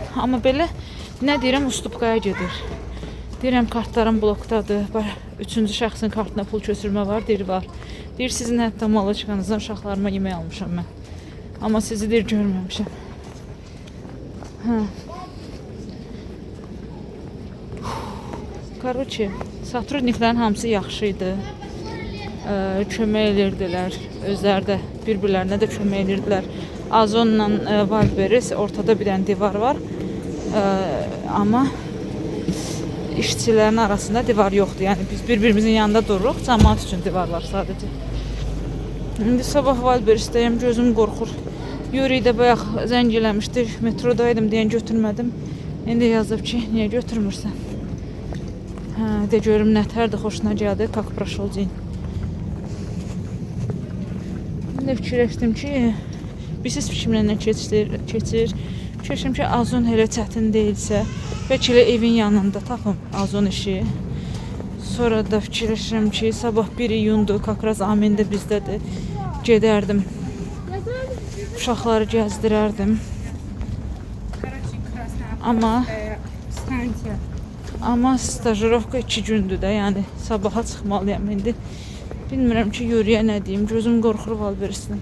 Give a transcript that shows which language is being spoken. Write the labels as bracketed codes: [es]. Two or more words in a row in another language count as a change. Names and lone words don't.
[az] Amma belə, nə deyirəm, ustupqaya gedir. Deyirəm, kartlarım blokdadır, 3-cü şəxsin kartına pul köçürmə var, deyir var. Deyir sizin hətta mala çıxanızdan uşaqlarıma yemək almışam mən. Amma sizi deyir görməmişəm. Hə. Короче, сотрудniklərin hamısı yaxşı idi. Kömək edirdilər. Özləri də bir-birlərinə də kömək edirdilər. Azonla Valberis ortada bir dənə divar var. Amma işçilərin arasında divar yoxdur. Yəni biz bir-birimizin yanında dururuq. Cəmaət üçün divar var sadəcə. İndi sabah Valberisdəyəm, gözüm qorxur. Yuri də bayaq zəng eləmişdi. Metrodaydım deyən götürmədim. İndi yazıb ki, niyə götürmürsən? Hə, də görüm nətərdir, xoşuna gəldi, [ru] как прошел день. [az] İndi fikirləşdim ki, bilsiz fikrimlə nə keçir. Fikirləşdim ki, Azon elə çətin deyilsə, bəlkə elə evin yanında tapım Azon işi. Sonra da fikirləşirəm ki, sabah 1 iyundur, [ru] как раз [az] Amin də bizdədir. Gedərdim, uşaqları gəzdirərdim. Amma stajirovka 2 gündür də, yəni sabaha çıxmalıyam indi. Bilmirəm ki, Yuriyə nə deyim, gözüm qorxur Valberisdən.